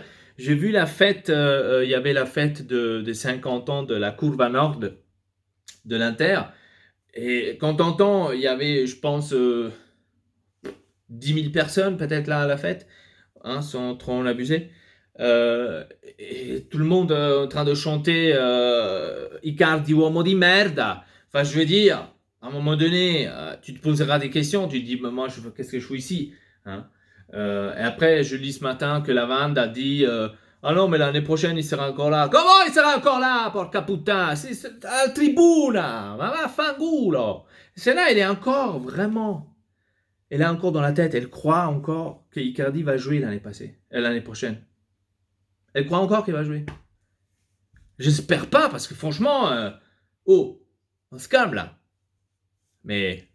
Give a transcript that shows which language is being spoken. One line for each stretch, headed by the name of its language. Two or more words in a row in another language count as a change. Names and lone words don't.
French: J'ai vu la fête, il y avait la fête des 50 ans de la Curva Nord de l'Inter. Et quand t'entends, il y avait, je pense, 10 000 personnes peut-être là à la fête, hein, sans trop en abuser. Et tout le monde en train de chanter Icardi
Italian: uomo di merda.
French: Enfin, je veux dire, à un moment donné, tu te poseras des questions. Tu te dis, mais moi, qu'est-ce que je fous ici, hein? Et après, je lis ce matin que Lavande a dit ah non, mais l'année prochaine, il sera encore là. Comment il sera encore là, porca putain? C'est à la tribuna.
Italian: Ma vaffanculo.
French: Celle-là, elle est encore vraiment. Elle a encore dans la tête. Elle croit encore que Icardi va jouer l'année prochaine. Elle croit encore qu'il va jouer. J'espère pas, parce que franchement, on se calme là. Mais.